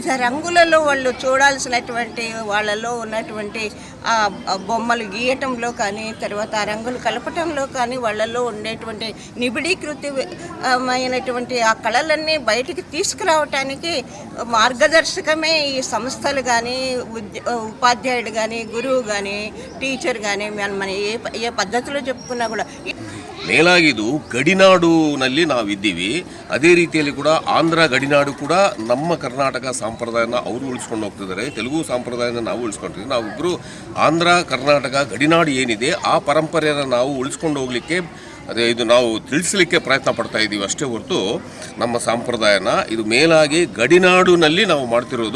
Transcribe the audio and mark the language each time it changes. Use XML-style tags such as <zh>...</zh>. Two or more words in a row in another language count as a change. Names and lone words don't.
<te>రంగులలో వాళ్ళు చూడాల్సినటువంటి వాళ్ళలో ఉన్నటువంటి ఆ బొమ్మలు గీయటంలో కానీ, తర్వాత ఆ రంగులు కలపటంలో కానీ, వాళ్ళలో ఉండేటువంటి నిబిడీకృతమైనటువంటి ఆ కళలన్నీ బయటికి తీసుకురావటానికి మార్గదర్శకమే ఈ సంస్థలు కానీ, ఉపాధ్యాయుడు కానీ, గురువు కానీ, టీచర్ కానీ, మన ఏ ಪದ್ಧತಿలో చెప్పుకున్నా ಕೂಡ</te> <kn>ಮೇಲಾಗಿದು ಗಡಿನಾಡುನಲ್ಲಿ ನಾವಿದ್ದೀವಿ. ಅದೇ ರೀತಿಯಲ್ಲಿ ಕೂಡ ಆಂಧ್ರ ಗಡಿನಾಡು ಕೂಡ ನಮ್ಮ ಕರ್ನಾಟಕ ಸಂಪ್ರದಾಯನ ಅವರು ಉಳಿಸ್ಕೊಂಡು ಹೋಗ್ತಿದ್ದಾರೆ, ತೆಲುಗು ಸಂಪ್ರದಾಯನ ನಾವು ಉಳಿಸ್ಕೊಂಡಿದ್ದೀವಿ. ನಾವಿಬ್ಬರು ಆಂಧ್ರ ಕರ್ನಾಟಕ ಗಡಿನಾಡು ಏನಿದೆ ಆ ಪರಂಪರೆಯನ್ನು ನಾವು ಉಳಿಸ್ಕೊಂಡು ಹೋಗಲಿಕ್ಕೆ ಅದೇ ಇದು ನಾವು ತಿಳಿಸ್ಲಿಕ್ಕೆ ಪ್ರಯತ್ನ ಪಡ್ತಾ ಇದ್ದೀವಿ ಅಷ್ಟೇ ಹೊರತು ನಮ್ಮ ಸಂಪ್ರದಾಯನ ಇದು ಮೇಲಾಗಿ ಗಡಿನಾಡಿನಲ್ಲಿ ನಾವು ಮಾಡ್ತಿರೋದು.</kn>